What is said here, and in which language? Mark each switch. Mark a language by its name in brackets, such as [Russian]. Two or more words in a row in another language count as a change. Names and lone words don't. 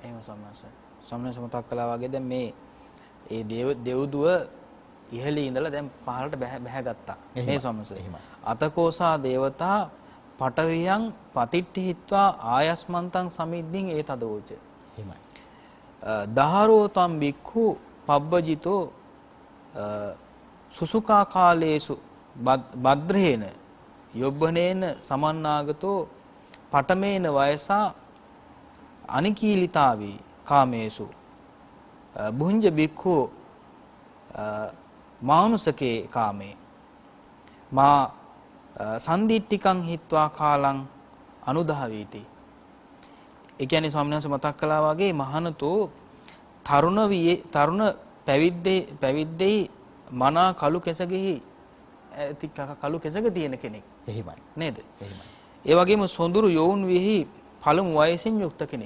[Sinhala] එහෙම ස්වාමීන් වහන්සේ. ස්වාමීන් වහන්සේ මතක් කළා වගේ දැන් මේ ඒ දෙව්දුව ඉහළින් ඉඳලා දැන් පහළට බැහැගත්තා. මේ ස්වාමීන් වහන්සේ. [Pali] අතකෝසා දේවතා පටවියන් පතිට්ඨි හිත්වා ආයස්මන්තං සමිද්දින් ඒ තදෝච. [Sinhala] එහෙමයි. [Pali] දහරෝ තම් බික්ඛු පබ්බජිතෝ සුසුකා කාලේසු බද්රේන යොබ්බනේන සමන්නාගතෝ පඨමේන වයසා අනිකීලිතාවි කාමේසු බුඤ්ජ බික්ඛු මානුසකේ කාමේ මා සන්දිට්ඨිකං හිත්වා කාලං අනුදහවීති. [Sinhala] ඒ කියන්නේ ස්වාමීන් වහන්සේ මතක් කළා වගේ මහානතෝ තරුණ පැවිද්දේ මනා කළු කෙසගෙහි කළු කෙසක තියෙන කෙනෙක්. එහෙමයි. නේද? එහෙමයි. ඒ වගේම සොඳුරු යෝන් විහි පළමු වයසින් යුක්ත කෙනෙක්.